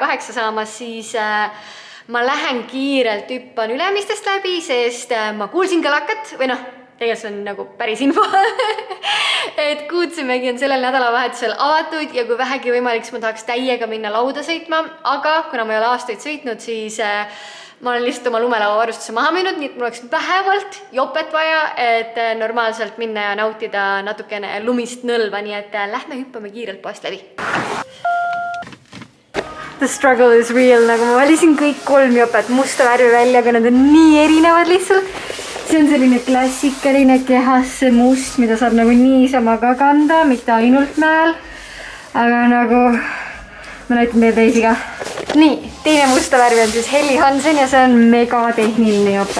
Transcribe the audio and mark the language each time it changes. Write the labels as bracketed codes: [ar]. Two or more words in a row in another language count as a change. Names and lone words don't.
[et] 8 saamas, siis ma lähen kiirelt hüppan Ülemistest läbi, sest ma kuulsin kalakat või noh, tegelikult see on nagu päris info, et Kuutsemägi on sellel nädalavahetusel avatud ja kui vähegi võimalik, siis ma tahaks täiega minna lauda sõitma, aga kuna ma ei ole aastaid sõitnud, siis ma olen lihtsalt oma lumelauavarustuse maha müünud, nii et mul oleks vähemalt jopet vaja, et normaalselt minna ja nautida natukene lumist nõlva, nii et lähme hüppame kiirelt poest läbi. [en] The struggle is real, [et] nagu ma valisin kõik 3 jopet musta värvi välja, aga nad on nii erinevad lihtsalt. See on selline klassikaline kehasse must, mida saab nagu niisama ka kanda, mitte ainult mäel. Aga nagu ma näitan teile teisi ka. Nii, teine musta värvi on siis Helly Hansen ja see on mega tehniline jope.